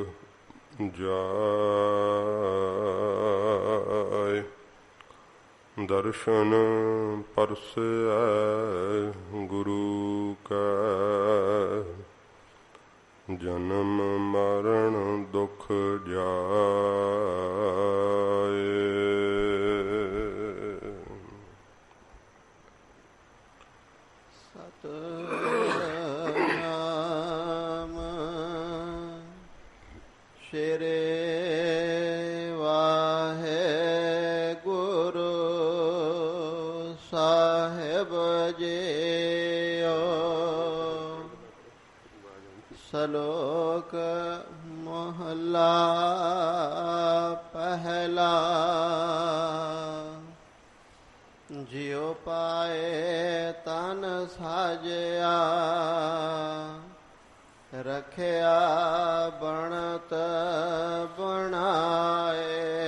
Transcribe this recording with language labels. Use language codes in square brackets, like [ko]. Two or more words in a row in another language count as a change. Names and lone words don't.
[hi] जाय दर्शन परसै गुरु कै जन्म मरण दुख जाय। सतनाम श्री वाहेगुरु साहिब जीओ। श्लोक महला पहला। जियो पाए तन साजया रखया बनत बनाए।